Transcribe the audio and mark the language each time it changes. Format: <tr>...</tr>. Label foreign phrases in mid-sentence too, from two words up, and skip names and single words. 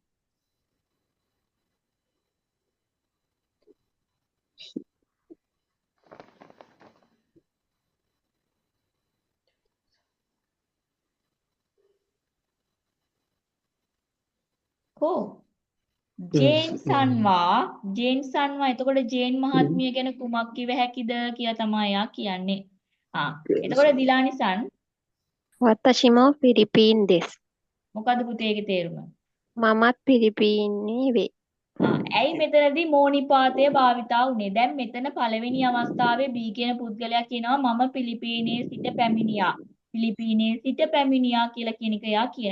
<si>කො ජේන් සන්වා එතකොට ජේන් මහත්මිය ගැන කුමක් කිව හැකිද කියලා තමයි කියන්නේ. එතකොට දිලානි සන්</si> <ja>私もフィリピンです。</ja> <si>මොකද්ද පුතේ ඒකේ තේරුම? මමත් පිලිපීනයේ වේ. ඇයි මෙතනදී මෝනිපාතය භාවිතා වුනේ? දැන් මෙතන පළවෙනි අවස්ථාවේ B කියන පුද්ගලයා කියනවා මම පිලිපීනයේ සිට පැමිණියා. පිලිපීනයේ සිට පැමිණියා කියලා කියන එක එයා කියනවා.</si>